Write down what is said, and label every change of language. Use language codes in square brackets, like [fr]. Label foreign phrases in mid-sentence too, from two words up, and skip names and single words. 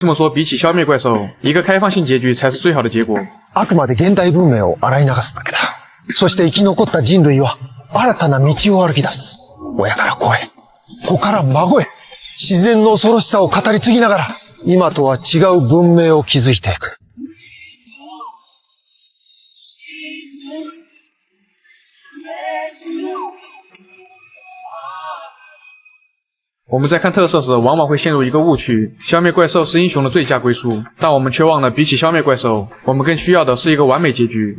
[zh] 这么说，比起消灭怪兽，一个开放性结局才是最好的结果。 [ja] あくまで現代文明を洗い流すだけだ。そして生き残った人類は新たな道を歩き出す。親から子へ、子から孫へ、自然の恐ろしさを語り継ぎながら、今とは違う文明を築いていく。 [zh] 我们在看特色时，往往会陷入一个误区：消灭怪兽是英雄的最佳归宿。但我们却忘了，比起消灭怪兽，我们更需要的是一个完美结局。